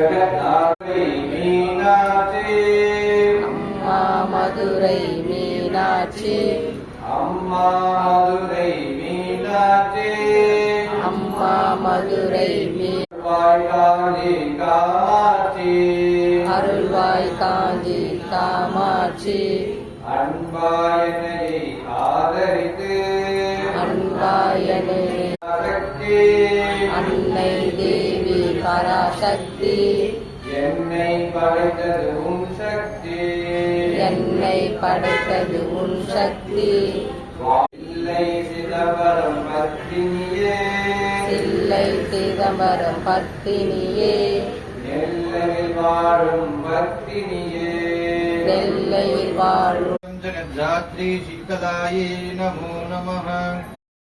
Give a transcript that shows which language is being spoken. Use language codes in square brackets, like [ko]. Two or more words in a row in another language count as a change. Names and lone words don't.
[ta] அம்மா மதுரை மீனாட்சி அம்மா மதுரை अरुள்வாய் காஞ்சி காமாட்சி அன்பாயனை ஆதரித்து அன்பாயனை அன்னை தேவி பராசக்தி என்னை படைத்தது உன் சக்தி என்னை படைத்தது உன் சக்தி இல்லை சிதம்பரம் பத்தினியே சில்லை சிதம்பரம் பத்தினியே நெல்லையில் வாழும் பத்தினியே நெல்லையில் வாழும் [sa] जगद्धात्री शीतलायै नमो नमः।